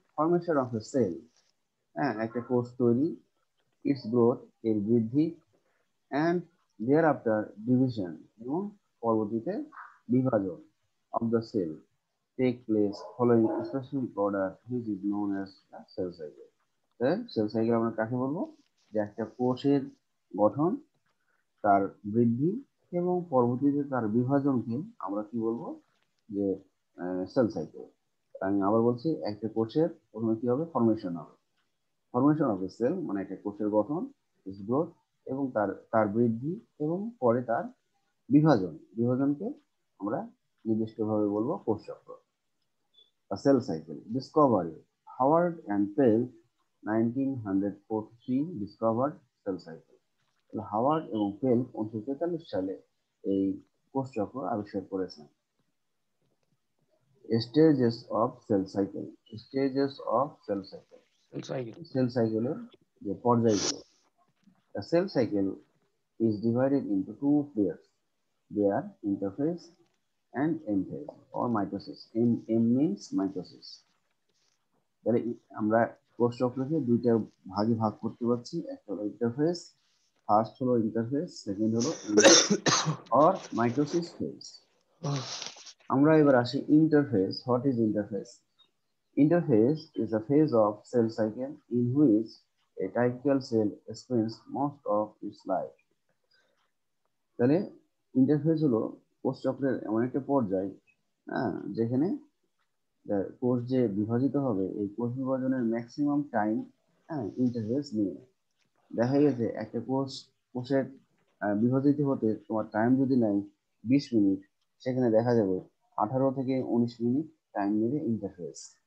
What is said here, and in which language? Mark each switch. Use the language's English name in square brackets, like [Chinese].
[English] formation of a cell, [Bangla] একটা কোষ তৈরি, [English] its growth, [Bangla] এর বৃদ্ধি, [English] and thereafter division, [Bangla] এবং পরবর্তীতে বিভাজন [English] of the cell take place following a specific order which is known as the cell cycle. [Bangla] Cell cycle আমরা কাকে বলবো? যে একটা কোষের গঠন, তার বৃদ্ধি এবং পরবর্তীতে তার বিভাজনকে আমরা কি বলবো? যে সেল সাইকেল। আমি আবার বলছি, একটা কোষের প্রথমে কি হবে? ফরমেশন হবে। [English] formation of a cell [Bangla] মানে একটা কোষের গঠন, ইস গ্রোথ, এবং তার তার বৃদ্ধি এবং পরে তার বিভাজনকে আমরা নির্দিষ্টভাবে বলবো কোষ চক্র বা cell cycle. [English] Discovery, Howard and Pelc 1943 discovered cell cycle. [Bangla] হাওয়ার্ড এবং পেল 1943 সালে এই কোষ চক্র আবিষ্কার করেছেন। [English] stages of cell cycle, stages of cell cycle, [Bangla] sell সাইকেলের যে পর্যায়গুলো। [English] The cell cycle is divided into two pairs. They are interphase and M phase or mitosis. M means mitosis. [Bangla] তাহলে আমরা কোষ চক্রকে দুইটা ভাগে ভাগ করতে পারছি। একটা হলো ইন্টারফেস, ফার্স্ট হলো ইন্টারফেস, সেকেন্ড হলো [English] or mitosis phase. [Bangla] আমরা এবার আসি interface. [English] What is interphase? Interphase is a phase of cell cycle in which a typical cell spends most of its life. [Bangla] তাহলে ইন্টারফেস হলো কোষ চক্রের এমন একটা পর্যায়, যেখানে কোষ যে বিভাজিত হবে, এই কোষ বিভাজনের ম্যাক্সিমাম টাইম ইন্টারফেস নিয়ে। দেখা গেছে একটা কোষের বিভাজিত হতে তোমার টাইম যদি নেয় 20 মিনিট, সেখানে দেখা যাবে 18 থেকে 19 মিনিট টাইম নেবে ইন্টারফেস।